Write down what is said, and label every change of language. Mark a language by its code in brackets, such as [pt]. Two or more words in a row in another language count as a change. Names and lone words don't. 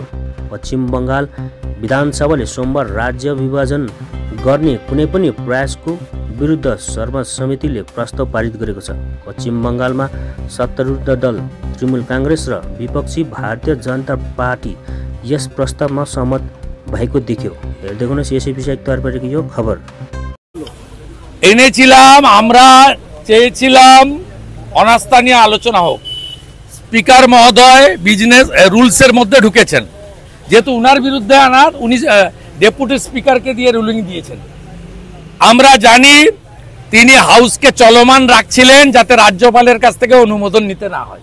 [ne] पश्चिम बंगाल विधानसभाले सोमबार राज्य विभाजन गर्ने कुनै पनि प्रयासको विरुद्ध सर्वसम्मतिले प्रस्ताव पारित गरेको छ। पश्चिम बंगालमा सत्तारूढ दल तृणमूल कांग्रेस र विपक्षी भारतीय जनता पार्टी यस प्रस्तावमा सहमत भएको देखियो। हेर्दै गर्नुहोस् एसएबी तयार पारेको यो खबर। [bn] এনেছিলাম আমরা চেয়েছিলাম অনাস্থা নিয়ে আলোচনা হোক। স্পিকার মহোদয় [en] business rules [bn] মধ্যে ঢুকেছেন, যেহেতু উনার বিরুদ্ধে আনার উনি ডেপুটি স্পিকারকে দিয়ে রুলিং দিয়েছেন। আমরা জানি তিনি হাউসকে চলমান রাখছিলেন যাতে রাজ্যপালের কাছ থেকে অনুমোদন নিতে না হয়।